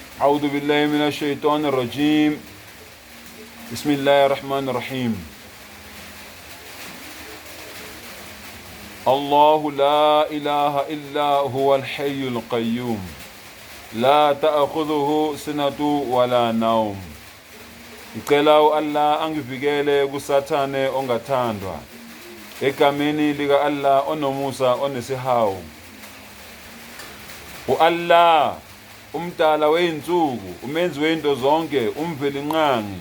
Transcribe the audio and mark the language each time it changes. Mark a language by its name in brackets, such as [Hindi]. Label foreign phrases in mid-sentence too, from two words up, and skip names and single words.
[Arabic] أعوذ بالله من الشيطان الرجيم. بسم الله الرحمن الرحيم. الله لا إله إلا هو الحي القيوم لا تأخذه سنة ولا نوم. [Zulu] Ngicela Allah angivikele kusathane ongathandwa egameni lika Allah onomusa onesihawu. Allah umdala weinsuku, umenzi weinto zonke, umvelinqangi.